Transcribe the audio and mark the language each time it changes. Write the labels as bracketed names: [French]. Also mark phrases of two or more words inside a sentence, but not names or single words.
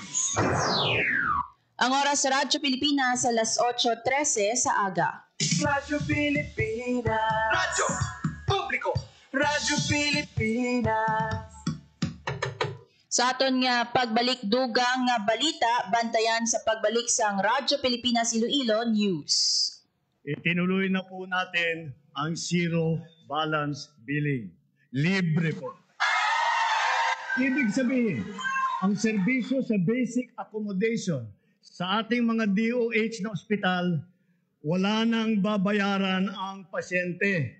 [Hiligaynon] Ang oras sa Radyo Pilipinas alas 8:13 sa aga. Radyo Pilipinas. Radyo Publiko. Radyo Pilipinas. Sa aton nga pagbalik dugang nga balita, bantayan sa pagbalik sang Radyo Pilipinas Iloilo News. [Filipino] Itinuloy na po natin ang zero balance billing. Libre po. Ibig sabihin, ang serbisyo sa basic accommodation sa ating mga DOH na ospital, wala nang babayaran ang pasyente.